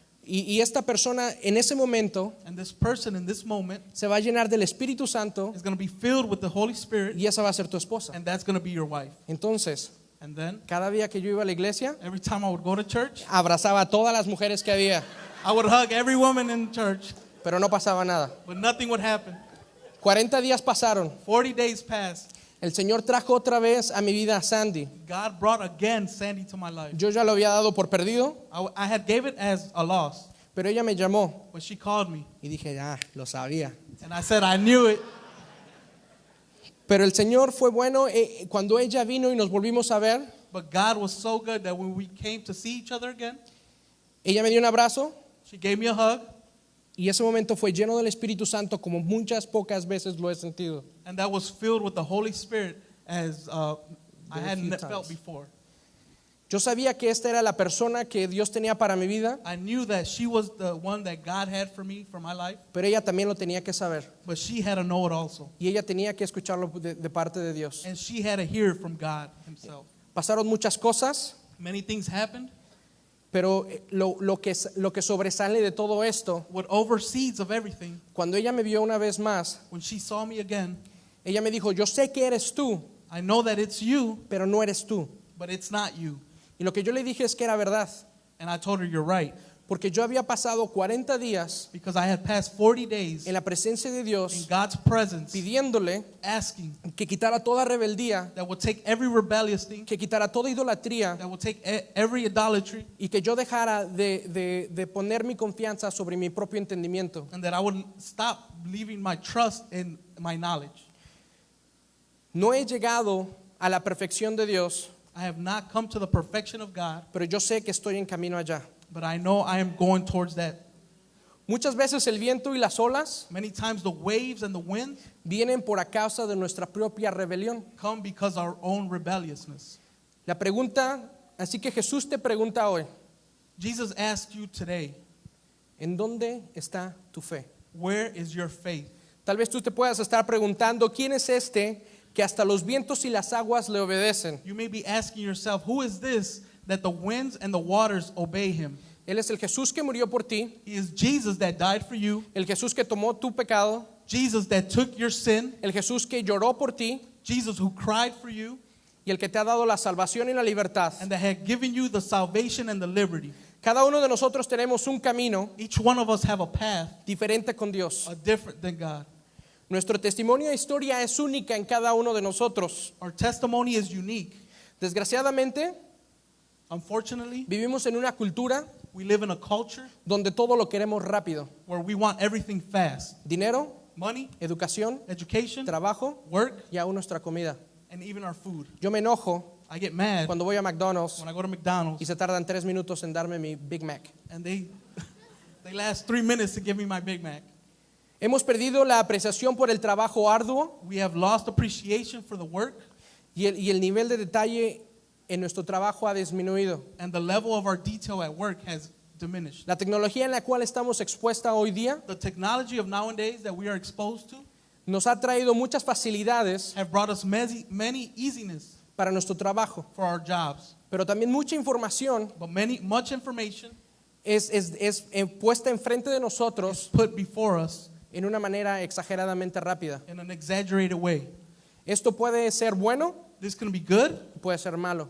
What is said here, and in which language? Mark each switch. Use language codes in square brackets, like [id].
[es] Y esta persona en ese momento [en] And this person in this moment [es] se va a llenar del Espíritu Santo [en] is going to be filled with the Holy Spirit. [es] y esa va a ser tu esposa. [en] And that's going to be your wife. [es] Entonces, [en] And then [es] cada día que yo iba a la iglesia, [en] every time I would go to church, [es] abrazaba a todas las mujeres que había, [en] I would hug every woman in church, [es] pero no pasaba nada. [en] but nothing would happen. [es] 40 días pasaron. [en] 40 days passed. [es] El Señor trajo otra vez a mi vida a Sandy. [en] God brought again Sandy to my life. [es] Yo ya lo había dado por perdido, [en] I had gave it as a loss, [es] pero ella me llamó [en] but she called me. [es] y dije, lo sabía. [en] And I said, I knew it. [es] Pero el Señor fue bueno cuando ella vino y nos volvimos a ver. [en] But God was so good that when we came to see each other again, [es] Ella me dio un abrazo [en] she gave me a hug. [es] y ese momento fue lleno del Espíritu Santo como muchas pocas veces lo he sentido. [en] And that was filled with the Holy Spirit as I Very hadn't few felt times. before. [es] Yo sabía que esta era la persona que Dios tenía para mi vida, [en] I knew that she was the one that God had for me, for my life, [es] pero ella también lo tenía que saber [en] but she had to know it also. [es] y ella tenía que escucharlo de parte de Dios. [en] And she had to hear it from God himself. [es] Pasaron muchas cosas, [en] Many things happened. [es] pero lo que sobresale de todo esto, [en] What oversees of everything, [es] cuando ella me vio una vez más, [en] when she saw me again, [es] ella me dijo, yo sé que eres tú, [en] I know that it's you, [es] pero no eres tú. [en] but it's not you. [es] Y lo que yo le dije es que era verdad, [en] And I told her, you're right. [es] porque yo había pasado 40 días [en] Because I had passed 40 days [es] en la presencia de [en] in [es] Dios [en] God's presence, [es] pidiéndole [en] asking [es] que quitara toda rebeldía, [en] that would take every rebellious thing, [es] que quitara toda idolatría [en] that would take every idolatry, [es] y que yo dejara de poner mi confianza sobre mi propio entendimiento. [en] and that I would stop leaving my trust in my knowledge. [es] No he llegado a la perfección de Dios, [en] I have not come to the perfection of God, [es] pero yo sé que estoy en camino allá. [en] but I know I am going towards that. [es] Muchas veces el viento y las olas [en] Many times the waves and the wind [es] vienen por a causa de nuestra propia rebelión. [en] come because of our own rebelliousness. [es] La pregunta, así que Jesús te pregunta hoy, [en] Jesus asked you today, [es] ¿en dónde está tu fe? [en] where is your faith? [es] Tal vez tú te puedas estar preguntando, ¿quién es este que hasta los vientos y las aguas le obedecen? [en] You may be asking yourself, who is this that the winds and the waters obey him? [es] Él es el Jesús que murió por ti, [en] He is Jesus that died for you, [es] el Jesús que tomó tu pecado, [en] Jesus that took your sin, [es] el Jesús que lloró por ti [en] Jesus who cried for you, [es] y el que te ha dado la salvación y la libertad. [en] and that had given you the salvation and the liberty. [es] Cada uno de nosotros tenemos un camino [en] Each one of us have a path, [es] diferente con Dios. [en] different than God. [es] Nuestro testimonio e historia es única en cada uno de nosotros. [en] Our testimony is unique. [es] Desgraciadamente, [en] Unfortunately, [es] vivimos en una cultura [en] we live in a culture [es] donde todo lo queremos rápido. [en] where we want everything fast. [es] Dinero, [en] Money, [es] educación, [en] education, [es] trabajo [en] work, [es] y aún nuestra comida. [en] and even our food. [es] Yo me enojo [en] I get mad [es] cuando voy a McDonald's [en] when I go to [es] y [en] McDonald's [es] se tardan 3 minutos en darme mi Big Mac. [en] and they last 3 minutes to give me my Big Mac. [es] Hemos perdido la apreciación por el trabajo arduo [en] We have lost appreciation for the work, [es] y el nivel de detalle en nuestro trabajo ha disminuido. [en] and the level of our detail at work has diminished. [es] La tecnología en la cual estamos expuesta hoy día [en] The technology of nowadays that we are exposed to [es] nos ha traído muchas facilidades [en] have brought us many easiness [es] para nuestro trabajo, [en] for our jobs, [es] pero también mucha información [en] but much information [es] es puesta enfrente de nosotros [en] put before us [es] en una manera exageradamente rápida. [en] in an exaggerated way. [es] Esto puede ser bueno, [en] This can be good [es] puede ser malo.